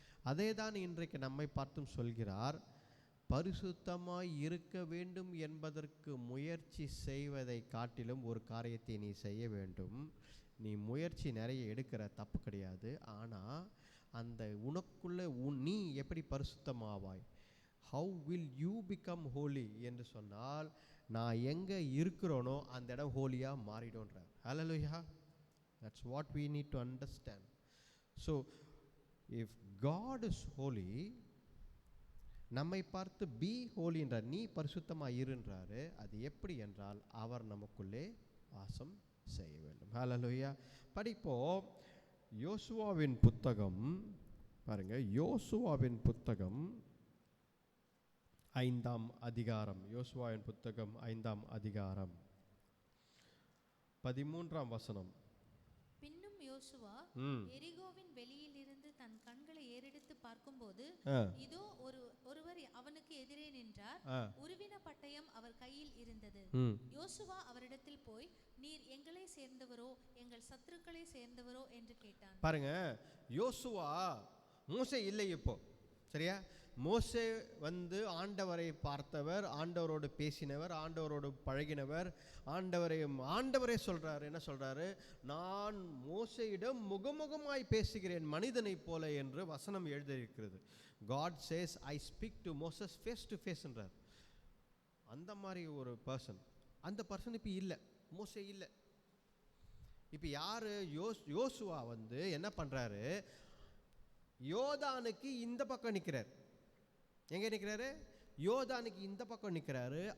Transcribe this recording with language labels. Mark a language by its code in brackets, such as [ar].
[ta] அதே தான் இன்றைக்கு நம்மை பார்த்தும் சொல்கிறார், பரிசுத்தமாய் இருக்க வேண்டும் என்பதற்கு முயற்சி செய்வதை காட்டிலும் ஒரு காரியத்தை நீ செய்ய வேண்டும். நீ முயற்சி நிறைய எடுக்கிற, தப்பு கிடையாது. ஆனால் அந்த உனக்குள்ளே நீ எப்படி பரிசுத்தமாவாய், [en] how will you become holy [ta] என்று சொன்னால், நான் எங்கே இருக்கிறோனோ அந்த இடம் ஹோலியாக மாறிடும்ன்றார். ஹல்லேலூயா. [en] That's what we need to understand. So if God is holy, [ta] நம்மை பார்த்து [en] be holy [ta] என்றார், நீ பரிசுத்தமாக இருன்றாரு. அது எப்படி என்றால் அவர் நமக்குள்ளே வாசம் செய்ய வேண்டும். ஹல்லேலூயா. படிப்போம் யோசுவாவின் புத்தகம். பாருங்க, யோசுவாவின் புத்தகம் 5ஆம் அதிகாரம். யோசுவாவின் புத்தகம் 5ஆம் அதிகாரம் 13ஆம் வசனம். பின்னும் யோசுவா எரிகோவின் வெளியில் இருந்து தன் கண்களை ஏறெடுத்து பார்க்கும்போது, இதோ ஒருவர் அவனுக்கு எதிரே நின்றார். உருவின பட்டயம் அவர் கையில் இருந்தது. யோசுவா அவரிடத்தில் போய், நீர் எங்களை சேர்ந்தவரோ எங்கள் சத்துருக்களை சேர்ந்தவரோ என்று கேட்டான். பாருங்க, யோசுவா, மோசே இல்லை இப்போ, சரியா? மோசே ஆண்டவரை பார்த்தவர், ஆண்டவரோடு பேசினவர், ஆண்டவரோடு பழகினவர். ஆண்டவரே சொல்றாரு, என்ன சொல்றாரு? நான் மோசேயிடம் முகமுகமாய் பேசுகிறேன் மனிதனைப் போல என்று வசனம் எழுதியிருக்கிறது. [en] God says I speak to Moses face to face என்றார். [ta] அந்த மாதிரி ஒரு பர்சன், அந்த பர்சன் இப்போ இல்லை, மோசே இல்லை. இப்போ யாரு? யோசுவா என்ன பண்றாரு? யோர்தானுக்கு இந்த பக்கம் நிற்கிறார். எங்கே நிற்கிறாரு? யோர்தானுக்கு இந்த பக்கம் நிற்கிறாரு.